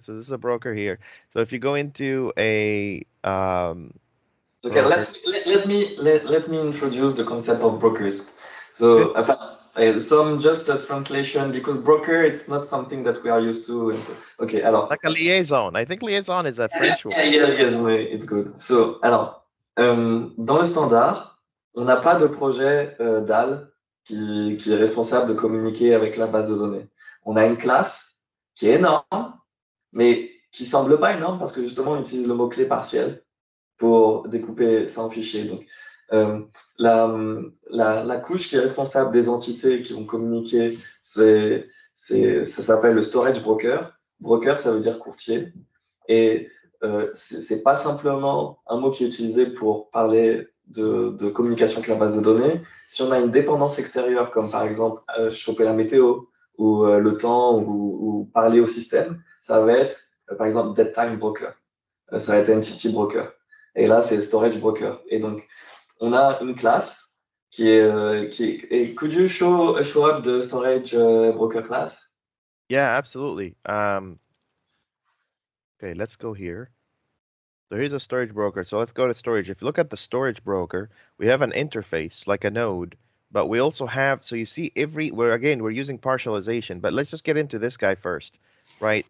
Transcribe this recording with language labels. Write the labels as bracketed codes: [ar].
[en] So this is a broker here. So if you go into a okay, let me introduce the concept of brokers. So some just a translation, because broker, it's not something that we are used to. And so, okay, [fr] alors. [en] Like a liaison. I think liaison is a French word. Yes, it's good. So, [fr] alors, dans le standard, on n'a pas de projet DAL qui est responsable de communiquer avec la base de données. On a une classe qui est énorme, mais qui semble pas énorme parce que justement, on utilise le mot-clé partiel pour découper ça en fichiers. Donc, la couche qui est responsable des entités qui vont communiquer, ça s'appelle le storage broker. Broker, ça veut dire courtier. Et c'est pas simplement un mot qui est utilisé pour parler de communication avec la base de données. Si on a une dépendance extérieure, comme par exemple choper la météo ou le temps ou parler au système, ça va être par exemple dead time broker. Ça va être entity broker. Et là, c'est storage broker. Et donc, on a une classe [en] Could you show up the storage broker class? Yeah, absolutely. Okay, let's go here. So here's a storage broker. So let's go to storage. If you look at the storage broker, we have an interface like a node, but we also have, so you see we're using partialization, but let's just get into this guy first, right?